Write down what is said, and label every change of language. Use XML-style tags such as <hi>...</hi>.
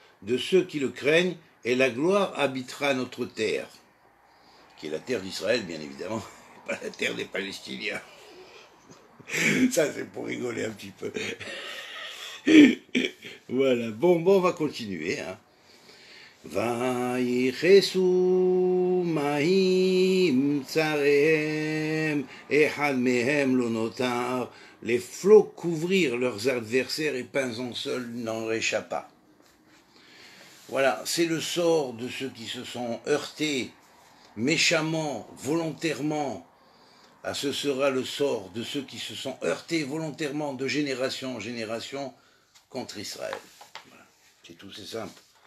<fr>de ceux qui le craignent, et la gloire habitera notre terre, qui est la terre d'Israël, bien évidemment, pas la terre des Palestiniens. Ça, c'est pour rigoler un petit peu. Voilà, bon, on va continuer. Hein.</fr> <he>ויכסו מים צריהם, אחד מהם לא נותר.</he> <fr>Les flots couvrirent leurs adversaires et pas un seul n'en réchappa. Voilà, c'est le sort de ceux qui se sont heurtés méchamment, volontairement. Ah, ce sera le sort de ceux qui se sont heurtés volontairement de génération en génération contre Israël. Voilà. C'est tout, c'est simple.</fr>